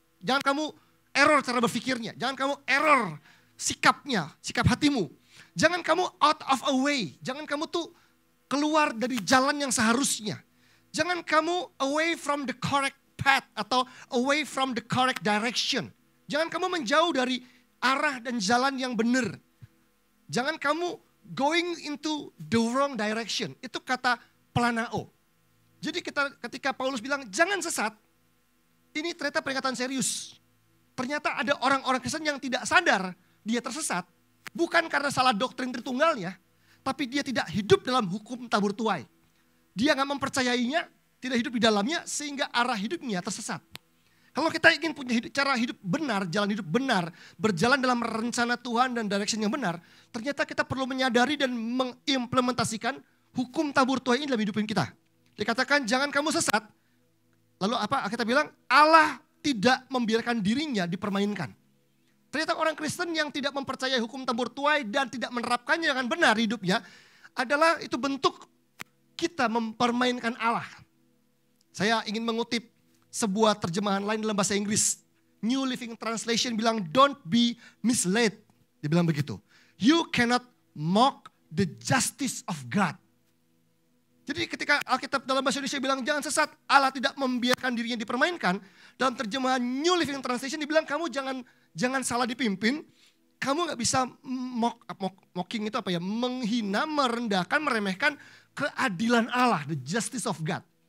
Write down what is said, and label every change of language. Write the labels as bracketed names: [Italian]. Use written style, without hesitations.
[Indonesian] Jangan kamu error cara berpikirnya. Jangan kamu error sikapnya, sikap hatimu. Jangan kamu [English] out of a way. [Indonesian] Jangan kamu tuh keluar dari jalan yang seharusnya. Jangan kamu [English] away from the correct path atau away from the correct direction. [Indonesian] Jangan kamu menjauh dari arah dan jalan yang benar. Jangan kamu [English] going into the wrong direction. [Indonesian] Itu kata planao. Jadi ketika Paulus bilang jangan sesat, ini ternyata peringatan serius. Ternyata ada orang-orang Kristen yang tidak sadar dia tersesat. Bukan karena salah doktrin Tritunggalnya, tapi dia tidak hidup dalam hukum tabur tuai. Dia gak mempercayainya, tidak hidup di dalamnya sehingga arah hidupnya tersesat. Kalau kita ingin punya cara hidup benar, jalan hidup benar, berjalan dalam rencana Tuhan dan direction yang benar, ternyata kita perlu menyadari dan mengimplementasikan hukum tabur tuai ini dalam hidup kita. Dikatakan jangan kamu sesat, lalu apa kita bilang? Allah tidak membiarkan dirinya dipermainkan. Ternyata orang Kristen yang tidak mempercayai hukum tabur tuai dan tidak menerapkannya dengan benar hidupnya adalah itu bentuk kita mempermainkan Allah. Saya ingin mengutip sebuah terjemahan lain dalam bahasa Inggris. New Living Translation bilang, [English] don't be misled. [Indonesian] Dia bilang begitu. [English] You cannot mock the justice of God. [Indonesian] Jadi ketika Alkitab dalam bahasa Indonesia bilang jangan sesat, Allah tidak membiarkan dirinya dipermainkan. Dalam terjemahan New Living Translation dibilang kamu jangan salah dipimpin. Kamu gak bisa mocking itu apa ya? Menghina, merendahkan, meremehkan keadilan Allah, [English] the justice of God.